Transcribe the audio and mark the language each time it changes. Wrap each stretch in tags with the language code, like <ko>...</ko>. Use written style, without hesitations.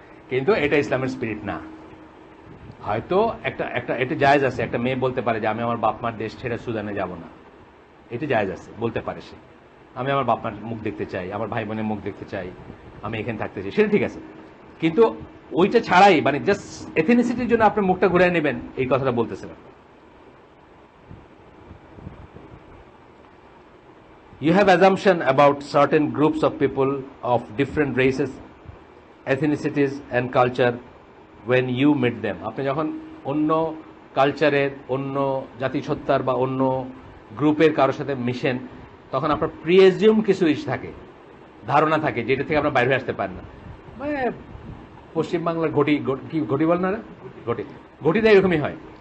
<bn>কিন্তু এটা ইসলামের স্পিরিট না। হয়তো এটা জায়েজ আছে, একটা মেয়ে বলতে পারে যে আমি আমার বাপ মার দেশ ছেড়ে সুদানে যাব না, এটা জায়েজ আছে, বলতে পারে সে। আমি আমার বাপ মার মুখ দেখতে চাই, আমার ভাই বোনের মুখ দেখতে চাই, আমি এখানে থাকতে চাই, সেটা ঠিক আছে। কিন্তু ওইটা ছাড়াই মানে জাস্ট এথনিসিটির জন্য আপনি মুখটা ঘুরে নেবেন, এই কথাটা বলতেছিলেন।</bn> <en>You have assumption about certain groups of people of different races, ethnicities and culture when you meet them.</en> <bn>আপনি যখন অন্য কালচারের, অন্য জাতিসত্তার বা অন্য গ্রুপের কারোর সাথে মিশেন, তখন আপনার প্রিএজিউম কিছু থাকে, ধারণা থাকে, যেটা থেকে আপনার বাইরে আসতে পারেন না। মানে পশ্চিমবাংলার ঘটি বল না, ঘটিতে এরকমই হয়।</bn>